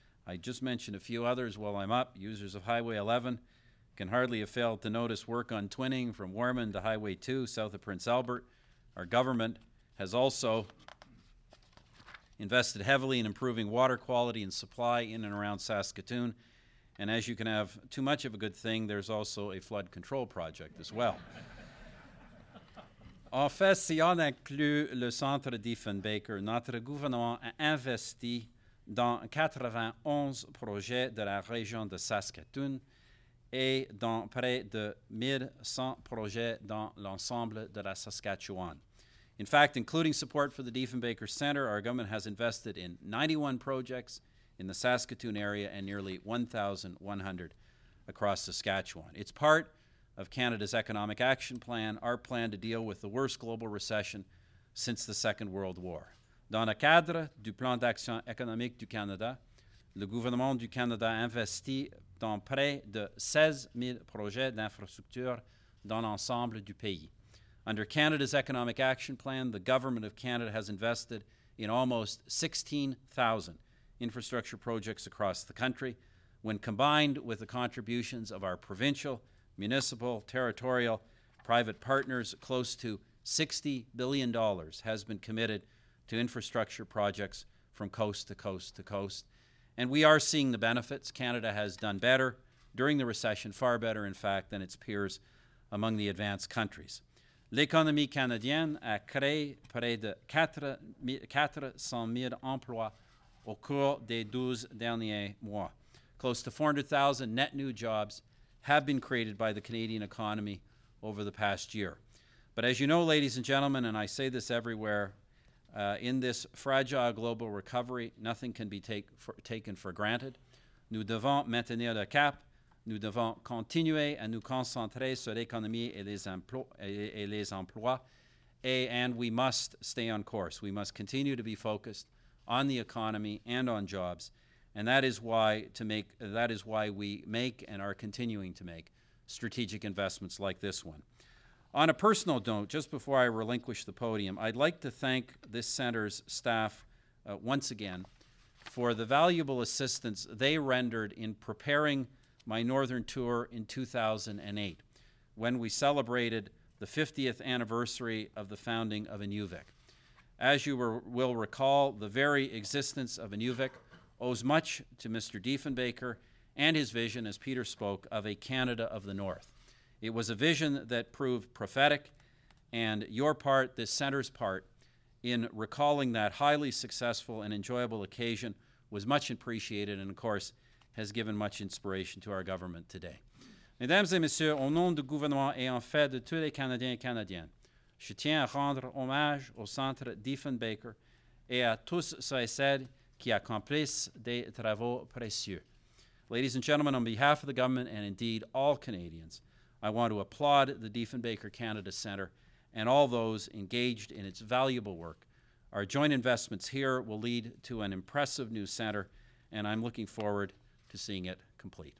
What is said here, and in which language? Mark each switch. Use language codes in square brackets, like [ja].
[en] I just mentioned a few others while I'm up. Users of Highway 11 can hardly have failed to notice work on twinning from Warman to Highway 2 south of Prince Albert. Our government has also invested heavily in improving water quality and supply in and around Saskatoon, And as you can have too much of a good thing, there's also a flood control project as well. [fr] En fait, si on inclut le centre Diefenbaker, notre gouvernement a investi dans 91 projets de la région de Saskatoon et dans près de 1100 projets dans l'ensemble de la Saskatchewan. [en] In fact, including support for the Diefenbaker Centre, our government has invested in 91 projects in the Saskatoon area and nearly 1,100 across Saskatchewan. It's part of Canada's Economic Action Plan, our plan to deal with the worst global recession since the Second World War. [fr] Dans le cadre du Plan d'action économique du Canada, le gouvernement du Canada a investi dans près de 16 000 projets d'infrastructure dans l'ensemble du pays. [en] Under Canada's Economic Action Plan, the Government of Canada has invested in almost 16,000 infrastructure projects across the country. When combined with the contributions of our provincial, municipal, territorial, private partners, close to $60 billion has been committed to infrastructure projects from coast to coast to coast. And we are seeing the benefits. Canada has done better during the recession, far better, in fact, than its peers among the advanced countries. [fr] L'économie canadienne a créé près de 400 000 emplois au cours des 12 derniers mois. [en] Close to 400,000 net new jobs have been created by the Canadian economy over the past year. But as you know, ladies and gentlemen, and I say this everywhere, in this fragile global recovery, nothing can be taken for granted. [fr] Nous devons maintenir le cap. Nous devons continuer à nous concentrer sur l'économie et les emplois, [en] and we must stay on course. We must continue to be focused on the economy and on jobs, and that is why we make and are continuing to make strategic investments like this one. On a personal note, just before I relinquish the podium, I'd like to thank this center's staff once again for the valuable assistance they rendered in preparing my northern tour in 2008, when we celebrated the 50th anniversary of the founding of Inuvik. As you will recall, the very existence of Inuvik owes much to Mr. Diefenbaker and his vision, as Peter spoke, of a Canada of the North. It was a vision that proved prophetic, and your part, this center's part, in recalling that highly successful and enjoyable occasion was much appreciated and, of course, has given much inspiration to our government today. [fr] Mesdames et messieurs, au nom du gouvernement et en fait de tous les Canadiens et Canadiennes, je tiens à rendre hommage au Centre Diefenbaker et à tous ceux et celles qui accomplissent des travaux précieux. [en] Ladies and gentlemen, on behalf of the government and indeed all Canadians, I want to applaud the Diefenbaker Canada Centre and all those engaged in its valuable work. Our joint investments here will lead to an impressive new centre, and I'm looking forward to seeing it complete.